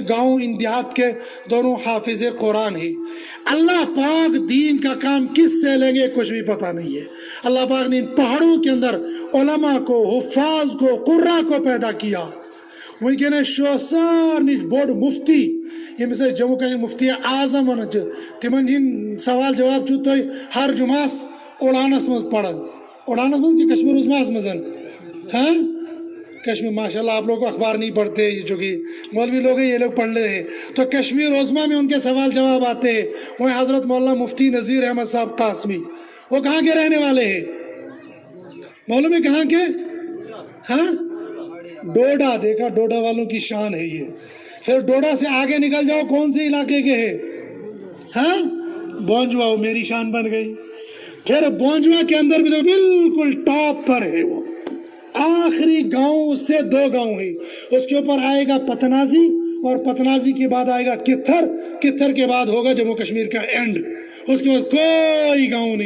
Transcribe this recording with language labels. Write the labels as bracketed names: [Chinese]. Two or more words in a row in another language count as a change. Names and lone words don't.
[Urdu] گاؤں ان دیہات کے دونوں حافظ قرآن ہی اللہ پاک دین کا کام کس سے لیں گے کچھ بھی پتا نہیں ہے اللہ پاک نے ان پہاڑوں کے اندر علما کو حفاظ کو قرا کو پیدا کیا [Kashmiri] वुनकस सारे बोर्ड मुफ्ती यमिस जम्मू कश्मीर मुफ्ती [Urdu] اعظم [Kashmiri] वन तिमन हिंद सवाल जवाब तुम हर जुमास उड़ानस मज पढ़न उड़ानस मज कि कश्मीर उजमास मजन [Urdu] ہاں کشمیر ماشاءاللہ آپ لوگ اخبار نہیں پڑھتے جو کہ مولوی لوگ ہیں یہ لوگ پڑھ رہے ہیں تو کشمیر عظمیٰ میں ان کے سوال جواب آتے ہیں وہیں حضرت مولانا مفتی نذیر احمد صاحب قاسمی وہ کہاں کے رہنے والے ہیں معلوم ہے کہاں کے ہاں ڈوڈہ دیکھا ڈوڈہ والوں کی شان ہے یہ پھر ڈوڈہ سے آگے نکل جاؤ کون سے علاقے کے ہیں ہاں بونجوا میری شان بن گئی پھر بونجوا کے اندر بھی تو بالکل ٹاپ پر ہے وہ آخری گاؤں سے 2 گاؤں ہے اس کے اوپر آئے گا پتناجی اور پتناجی کے بعد آئے گا کتھر کتھر کے بعد ہوگا جموں کشمیر کا اینڈ اس کے بعد کوئی گاؤں نہیں